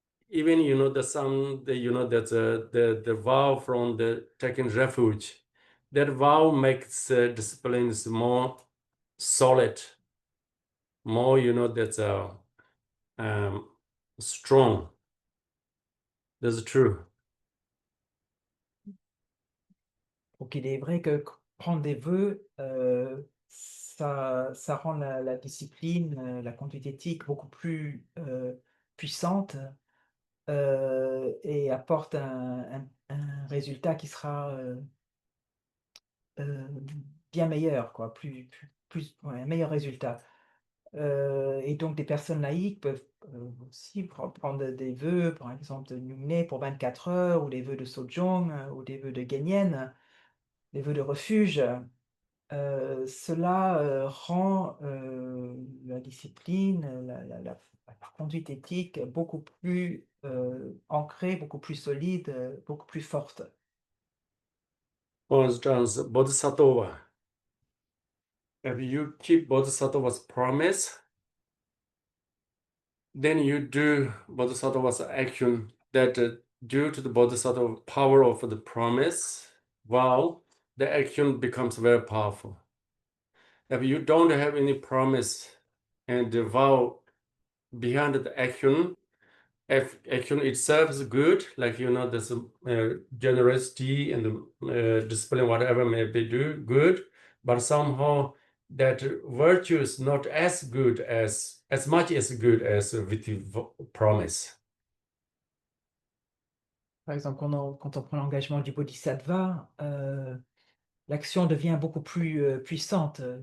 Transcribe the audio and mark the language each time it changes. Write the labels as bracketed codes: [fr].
[en] even that's the vow from the taking refuge. That vow makes disciplines more solid, more that's strong. That's true. [fr] Donc il est vrai que prendre des vœux, ça rend la discipline, la conduite éthique beaucoup plus puissante et apporte un résultat qui sera bien meilleur, quoi, ouais, un meilleur résultat. Et donc des personnes laïques peuvent aussi prendre des vœux, par exemple de Nyingné pour 24 heures, ou les vœux de Sojong, ou des vœux de Genyen, les vœux de refuge. Cela rend la discipline, la conduite éthique beaucoup plus ancrée, beaucoup plus solide, beaucoup plus forte. [en] For instance, bodhisattva. If you keep bodhisattva's promise, then you do bodhisattva's action that due to the bodhisattva power of the promise, wow, the action becomes very powerful. If you don't have any promise and the vow behind the action, if action itself is good, like there's generosity and discipline, whatever may be good, but somehow that virtue is not as good as much as good as with the promise. [fr] Par exemple, quand on prend l'engagement du bodhisattva, l'action devient beaucoup plus puissante.